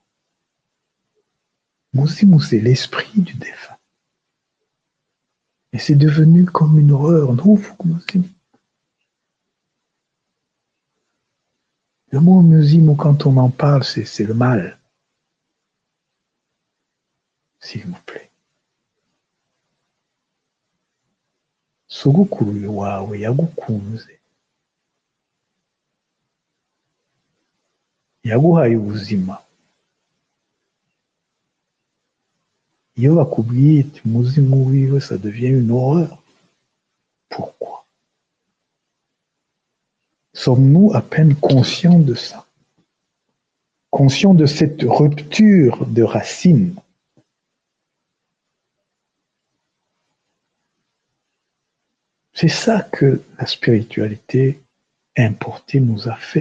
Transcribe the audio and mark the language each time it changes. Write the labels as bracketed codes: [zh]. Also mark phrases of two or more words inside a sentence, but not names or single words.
[fr] Muzimu, c'est l'esprit du défunt. Et c'est devenu comme une horreur. Non, Muzimu. Le mot Muzimu, quand on en parle, c'est le mal. S'il vous plaît. [rw] Sogokuru wawe yagukunze. Yaguhaye ubuzima. Iyo bakubwiye iti umuzimu wiwe, [fr] ça devient une horreur. Pourquoi? Sommes-nous à peine conscients de ça? Conscients de cette rupture de racines? C'est ça que la spiritualité importée nous a fait.